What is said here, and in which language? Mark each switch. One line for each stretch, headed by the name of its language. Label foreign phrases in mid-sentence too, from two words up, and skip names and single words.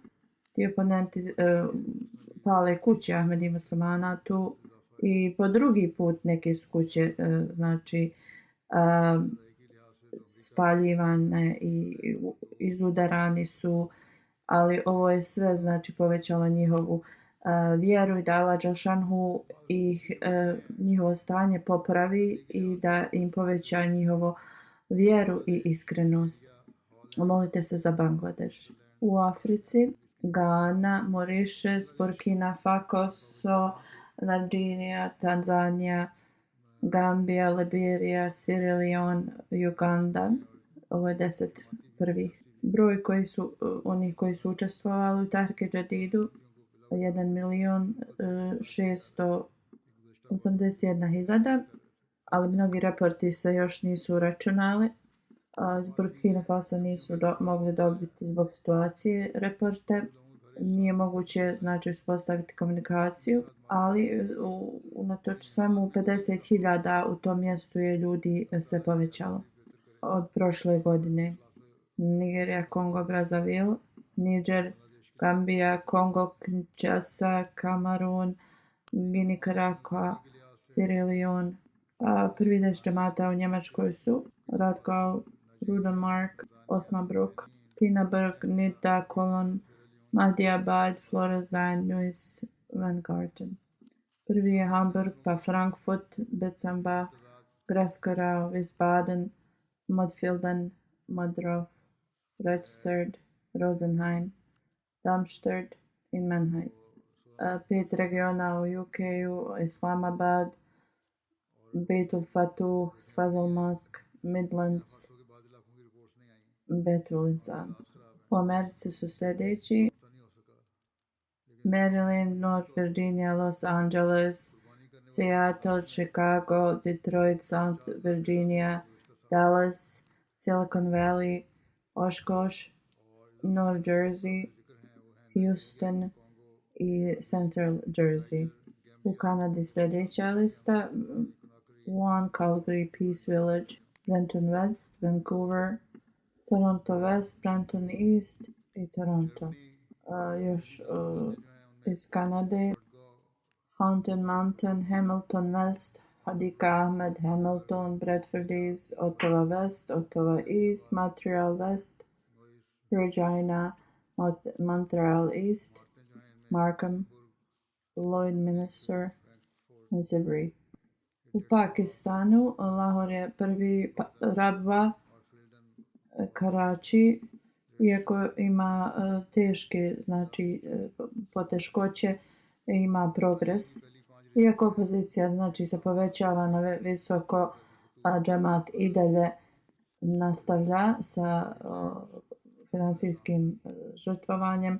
Bosnian: Ti oponenti pale kuće Ahmedi muslimana tu i po drugi put neke su kuće znači spaljivane i izudarani su, ali ovo je sve znači povećalo njihovu vjeru i da Allah Đelšanhu ih njihovo stanje popravi i da im poveća njihovo vjeru i iskrenost. Molite se za Bangladeš. U Africi Gana, Mauritius, Burkina Faso, Nigeria, Tanzanija, Gambija, Liberija, Sierra Leone, Uganda. Ovo je 10 prvih. Broj onih koji su učestvovali u Tahrike Jadidu 1.681.000, ali mnogi reporti se još nisu uračunali. Iz Burkina Faso nisu mogli dobiti zbog situacije reporte. Nije moguće znači uspostaviti komunikaciju, ali unatoč svemu 50.000 u tom mjestu je ljudi se povećalo od prošle godine. Nigerija, Kongo, Brazzaville, Niger, Gambija, Kongo, Kinshasa, Kamerun, Nicaragua, Sierra Leone. Prvi 10 džemata u Njemačkoj su Radgau, Rudenmark, Osnabrück, Pinneberg, Nidda, Cologne, Mahdiabad, Florezijn, Neuss, Weingarten. Prvi je Hamburg, pa Frankfurt, Betzenbach, Graskerau, Wiesbaden, Modfilden, Modrow, Redsterd, Rosenheim, Darmstadt i Mannheim. 5 regiona u UK-u, Islamabad, Beitul Fatuh, Swaziland, Midlands, Betul Insan. U Americi su sljedeći: Maryland, North Virginia, Los Angeles, Seattle, Chicago, Detroit, South Virginia, Dallas, Silicon Valley, Oshkosh, North Jersey, Houston i Central Jersey. U Kanadi sljedeća lista: Vaughan, Calgary, Peace Village, Renton West, Vancouver, Toronto West, Brampton East i Toronto. Još iz Kanade: Haunted Mountain, Hamilton West, Hadika Ahmed, Hamilton, Bradford East, Ottawa West, Ottawa East, Montreal West, Regina, Montreal East, Markham, Lloydminster, Missouri. U Pakistanu Lahore je prvi, Rabwa, Karachi, iako ima teške, znači poteškoće, ima progres. Iako opozicija znači se povećava na visoko, a džemat i dalje nastavlja sa financijskim žrtvovanjem.